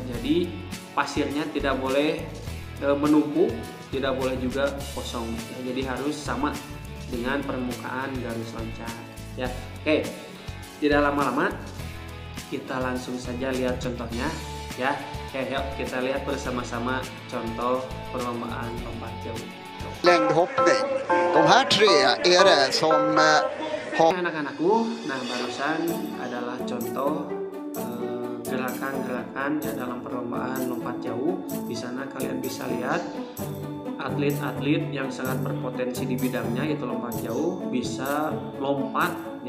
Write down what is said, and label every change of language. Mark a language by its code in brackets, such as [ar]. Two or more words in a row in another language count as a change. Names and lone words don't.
[id] Jadi pasirnya tidak boleh menumpuk, tidak boleh juga kosong ya. Jadi harus sama dengan permukaan garis loncat ya. Oke, tidak lama-lama kita langsung saja lihat contohnya ya. Oke, yuk kita lihat bersama-sama contoh perlombaan lompat jauh. [sv] Längdhoppning. De här tre är det som [id] anak-anakku, nah barusan adalah contoh gerakan-gerakan ya dalam perlombaan lompat jauh. Di sana kalian bisa lihat atlet-atlet yang sangat berpotensi di bidangnya, yaitu lompat jauh, bisa lompat ya.